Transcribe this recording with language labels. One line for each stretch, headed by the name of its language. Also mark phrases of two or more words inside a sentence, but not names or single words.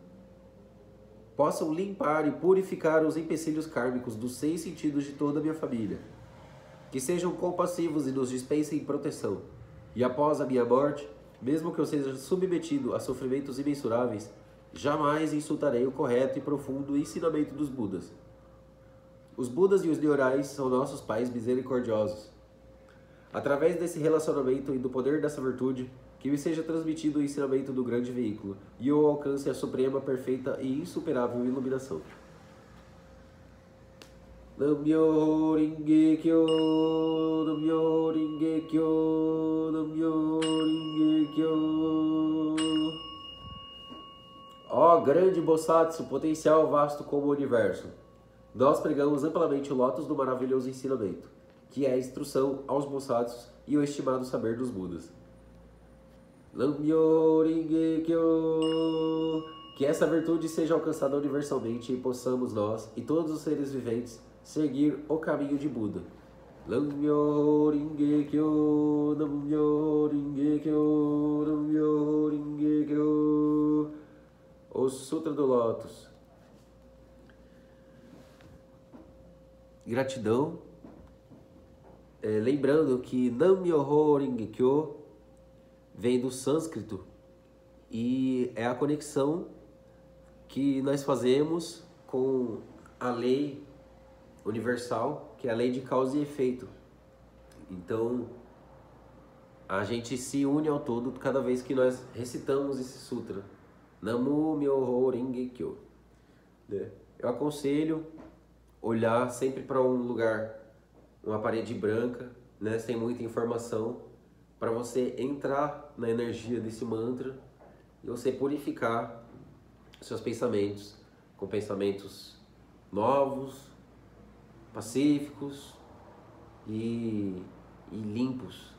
Portuguese: possam limpar e purificar os empecilhos kármicos dos 6 sentidos de toda a minha família, que sejam compassivos e nos dispensem proteção, e após a minha morte, mesmo que eu seja submetido a sofrimentos imensuráveis, jamais insultarei o correto e profundo ensinamento dos Budas. Os Budas e os Nyorais são nossos pais misericordiosos. Através desse relacionamento e do poder dessa virtude, que me seja transmitido o ensinamento do grande veículo e eu alcance a suprema, perfeita e insuperável iluminação.
Japanese: Namyo Ringe Kyo, Namyo Ringe Kyo, Namyo Ringe Kyo.
Portuguese: Ó grande Bosatsu, potencial vasto como o universo, nós pregamos amplamente o lótus do maravilhoso ensinamento, que é a instrução aos Bosatsus e o estimado saber dos Budas.
Japanese: Lambyo Ringe Kyo.
Portuguese: Que essa virtude seja alcançada universalmente e possamos nós e todos os seres viventes seguir o caminho de Buda.
Japanese: Lambyo Ringe Kyo, Lambyo Ringe Kyo, Lambyo Ringe Kyo.
Portuguese: O Sutra do Lótus. Gratidão. Lembrando que
Japanese: Nam-myoho Renge Kyo
Portuguese: vem do sânscrito e é a conexão que nós fazemos com a lei universal, que é a lei de causa e efeito. Então, a gente se une ao todo cada vez que nós recitamos esse sutra.
Japanese: Namu-myoho Renge Kyo.
Portuguese: Eu aconselho olhar sempre para um lugar, uma parede branca, né, sem muita informação, para você entrar na energia desse mantra e você purificar seus pensamentos com pensamentos novos, pacíficos e limpos.